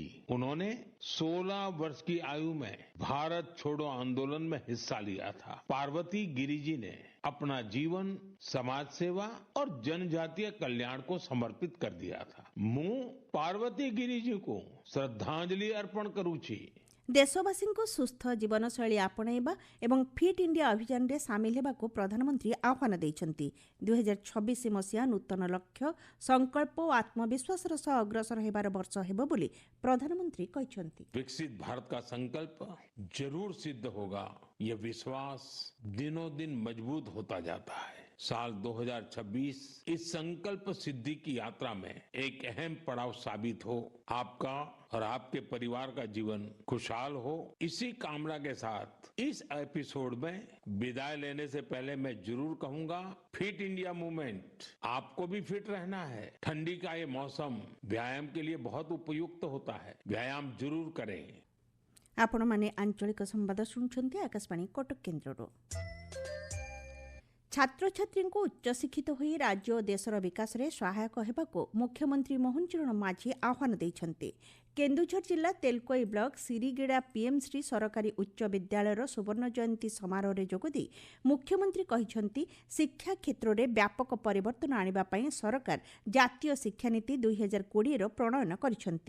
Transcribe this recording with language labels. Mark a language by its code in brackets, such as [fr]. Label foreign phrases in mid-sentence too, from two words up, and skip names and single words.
[hi] उन्होंने 16 वर्ष की आयु में भारत छोड़ो आंदोलन में हिस्सा लिया था। पार्वती गिरी जी ने अपना जीवन समाज सेवा और जनजातीय कल्याण को समर्पित कर दिया था। मैं पार्वती गिरी जी को श्रद्धांजलि अर्पण करूँ छी। [or] ଦେଶବାସୀଙ୍କୁ ସୁସ୍ଥ ଜୀବନଶୈଳୀ ଆପଣାଇବା ଏବଂ ଫିଟ୍ ଇଣ୍ଡିଆ ଅଭିଯାନରେ ସାମିଲ ହେବାକୁ ପ୍ରଧାନମନ୍ତ୍ରୀ ଆହ୍ୱାନ ଦେଇଛନ୍ତି। 2026 ମସିହା ନୂତନ ଲକ୍ଷ୍ୟ, ସଂକଳ୍ପ ଓ ଆତ୍ମବିଶ୍ୱାସର ସହ ଅଗ୍ରସର ହେବାର ବର୍ଷ ହେବ ବୋଲି ପ୍ରଧାନମନ୍ତ୍ରୀ କହିଛନ୍ତି। [hi] विकसित भारत का संकल्प जरूर सिद्ध होगा। ये विश्वास दिनों दिन मजबूत होता जाता है। साल 2026 इस संकल्प सिद्धि की यात्रा में एक अहम पड़ाव साबित हो। आपका और आपके परिवार का जीवन खुशहाल हो, इसी कामना के साथ इस एपिसोड में विदाई लेने से पहले मैं जरूर कहूंगा, फिट इंडिया मूवमेंट आपको भी फिट रहना है। ठंडी का ये मौसम व्यायाम के लिए बहुत उपयुक्त होता है। व्यायाम जरूर करें। [or] ଆପଣମାନେ ଆଞ୍ଚଳିକ ସମ୍ବାଦ ଶୁଣୁଛନ୍ତି ଆକାଶବାଣୀ କଟକ କେନ୍ଦ୍ରରୁ। ଛାତ୍ରଛାତ୍ରୀଙ୍କୁ ଉଚ୍ଚଶିକ୍ଷିତ ହୋଇ ରାଜ୍ୟ ଓ ଦେଶର ବିକାଶରେ ସହାୟକ ହେବାକୁ ମୁଖ୍ୟମନ୍ତ୍ରୀ ମୋହନ ଚରଣ ମାଝୀ ଆହ୍ୱାନ ଦେଇଛନ୍ତି। କେନ୍ଦୁଝର ଜିଲ୍ଲା ତେଲକୋଇ ବ୍ଲକ ସିରିଗିଡ଼ା ପିଏମ୍ଶ୍ରୀ ସରକାରୀ ଉଚ୍ଚ ବିଦ୍ୟାଳୟର ସୁବର୍ଣ୍ଣ ଜୟନ୍ତୀ ସମାରୋହରେ ଯୋଗଦେଇ ମୁଖ୍ୟମନ୍ତ୍ରୀ କହିଛନ୍ତି, ଶିକ୍ଷା କ୍ଷେତ୍ରରେ ବ୍ୟାପକ ପରିବର୍ତ୍ତନ ଆଣିବା ପାଇଁ ସରକାର ଜାତୀୟ ଶିକ୍ଷାନୀତି 2020ର ପ୍ରଣୟନ କରିଛନ୍ତି।